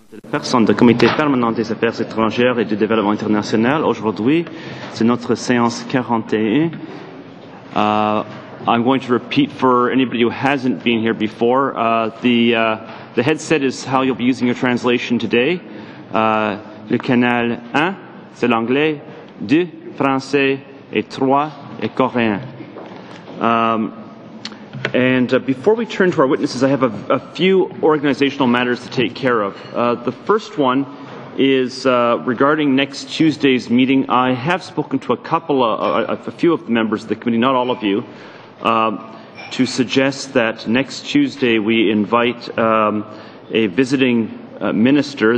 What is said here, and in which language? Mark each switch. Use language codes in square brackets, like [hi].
[fr] Personne du comité permanent des affaires étrangères et du développement international. Aujourd'hui, c'est notre séance 41. [en] I'm going to repeat for anybody who hasn't been here before. The headset is how you'll be using your translation today. [fr] Le canal 1, c'est l'anglais, 2, français, et 3, est coréen. [en] Before we turn to our witnesses, I have a few organizational matters to take care of. The first one is regarding next Tuesday's meeting. I have spoken to a few of the members of the committee, not all of you, to suggest that next Tuesday we invite a visiting minister.